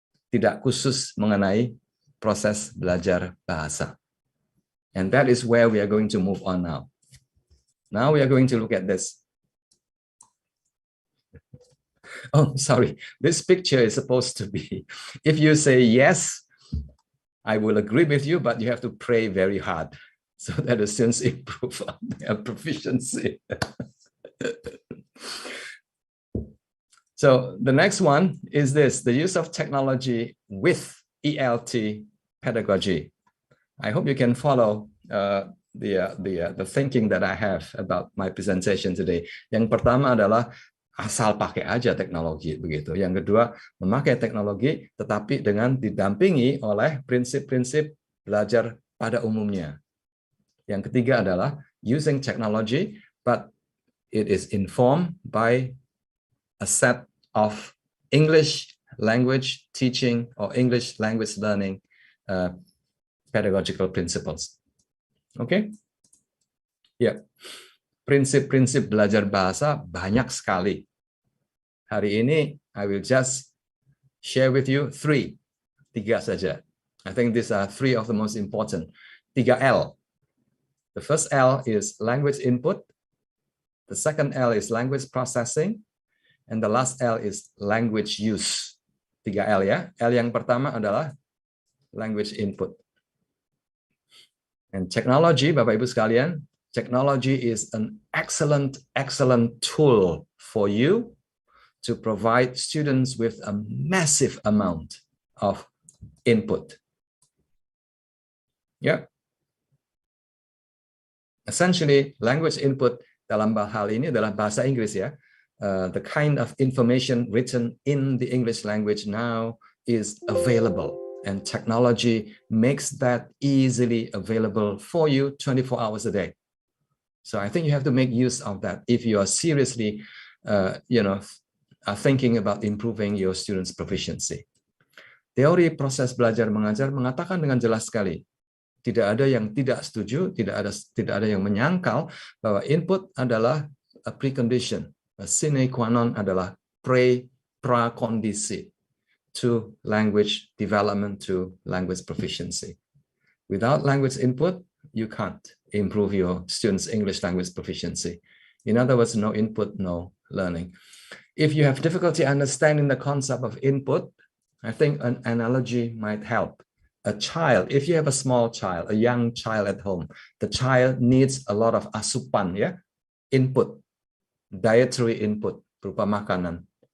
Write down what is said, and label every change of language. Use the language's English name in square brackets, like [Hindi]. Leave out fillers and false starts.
[Indonesian] Tidak khusus mengenai proses belajar bahasa. [English] And that is where we are going to move on now. Now we are going to look at this. Oh, sorry. This picture is supposed to be, if you say yes, I will agree with you, but you have to pray very hard so that the students improve on their proficiency. So the next one is this, the use of technology with ELT pedagogy. I hope you can follow the thinking that I have about my presentation today. [Indonesian] Yang pertama adalah asal pakai aja teknologi begitu. Yang kedua, memakai teknologi tetapi dengan didampingi oleh prinsip-prinsip belajar pada umumnya. Yang ketiga adalah [English] using technology but it is informed by a set of English language teaching or English language learning pedagogical principles. Okay? Ya. [Indonesian] Prinsip-prinsip belajar bahasa banyak sekali. Hari ini, [English] I will just share with you [Indonesian] tiga saja. [English] I think these are three of the most important. 3L. The first L is language input. The second L is language processing. And the last L is language use. [Indonesian] 3L ya. L yang pertama adalah language input. [English] And technology, [Indonesian] Bapak Ibu sekalian, [English] technology is an excellent tool for you to provide students with a massive amount of input. Yeah. Essentially, [Indonesian] language input dalam hal ini adalah bahasa Inggris ya. [English] The kind of information written in the English language now is available, and technology makes that easily available for you 24 hours a day. So I think you have to make use of that if you are seriously, are thinking about improving your students' proficiency. [Indonesian] Teori proses belajar mengajar mengatakan dengan jelas sekali, tidak ada yang tidak setuju, tidak ada yang menyangkal bahwa input adalah [English] a precondition, a sine qua non [Indonesian] adalah prakondisi [English] to language development, to language proficiency. Without language input, you can't improve your students' English language proficiency. In other words, no input, no learning. If you have difficulty understanding the concept of input, I think an analogy might help. A child, if you have a small child, a young child at home, the child needs a lot of [Indonesian] asupan, [English] yeah, input, dietary input, [Indonesian] berupa makanan.